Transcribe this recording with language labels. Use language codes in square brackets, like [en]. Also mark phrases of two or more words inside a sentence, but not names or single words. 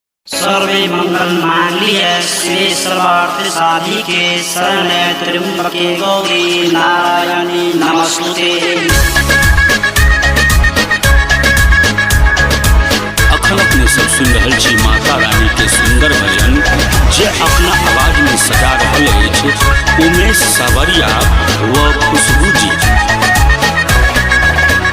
[sa] सर्वे मंगल मांगल्ये शिवे सर्वार्थ साधिके शरण्ये त्र्यंबके गौरी नारायणी नमस्तुते। [mai] अखन अपने सब सुन रहल छी माता रानी के सुंदर भजन जे अपना आवाज में सजा रहल अछि उमेश सावरिया व खुशबू जी।